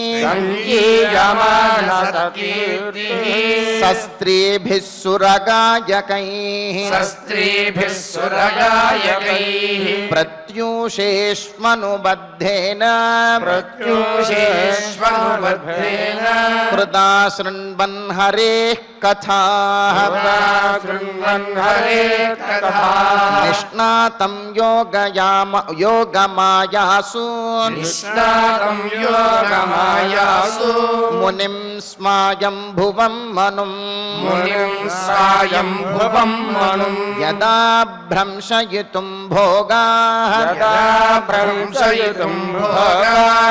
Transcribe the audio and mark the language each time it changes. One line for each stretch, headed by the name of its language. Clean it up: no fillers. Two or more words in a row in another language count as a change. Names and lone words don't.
Sanskrit: सस्त्रीभिः सुरगायकैः प्रत्यूषेष्वनुबद्धेन कृता शृण्वन् हरेः कथाः निष्णातं योगमायासु నిష్ణాతం యోగమాయాసు మునిం స్మాయం భువం మనుం మునిం స్వాయంభువం మనుం యదా భ్రంశయితుం భోగాః యదా భ్రంశయితుం భోగాః